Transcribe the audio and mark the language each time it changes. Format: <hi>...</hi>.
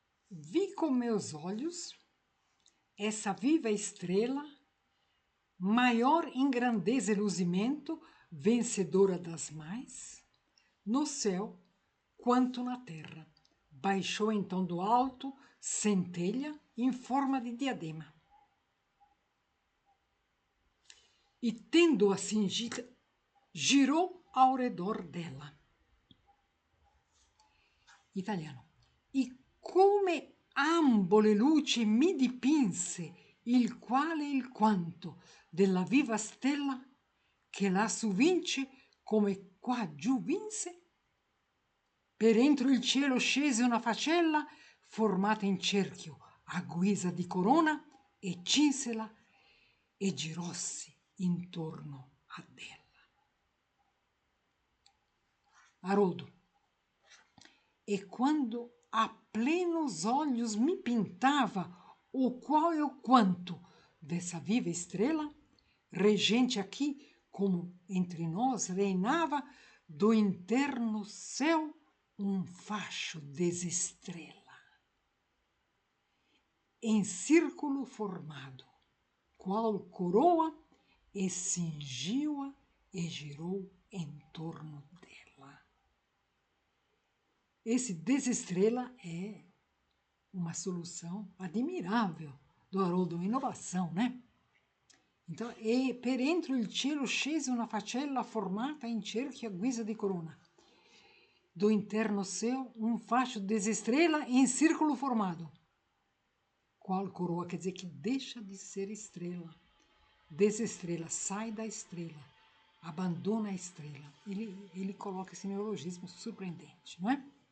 <pt>Vi com meus olhos essa viva estrela, maior em grandeza e luzimento, vencedora das mais, no céu quanto na terra. Baixou então do alto, centelha em forma de diadema. E tendo-a cingida, girou ao redor dela. Italiano.</pt> <it>E come ambo le luci mi dipinse il quale e il quanto della viva stella che lassù vince come qua giù vinse, per entro il cielo scese una facella formata in cerchio a guisa di corona e cinsela e girossi intorno a ella.</it> <pt>Haroldo. E quando a plenos olhos me pintava o qual e o quanto dessa viva estrela, regente aqui, como entre nós reinava, do interno céu um facho desestrela, em círculo formado, qual coroa, e cingiu-a e girou em torno dela. Esse desestrela é uma solução admirável do Haroldo, uma inovação, né?</pt> <it>Então, e per entro il cielo scese una facella formata in cerchio a guisa di corona.</it> <pt>Do interno céu, um facho desestrela em círculo formado. Qual coroa? Quer dizer que deixa de ser estrela. Desestrela, sai da estrela, abandona a estrela. Ele coloca esse neologismo surpreendente, não é?</pt>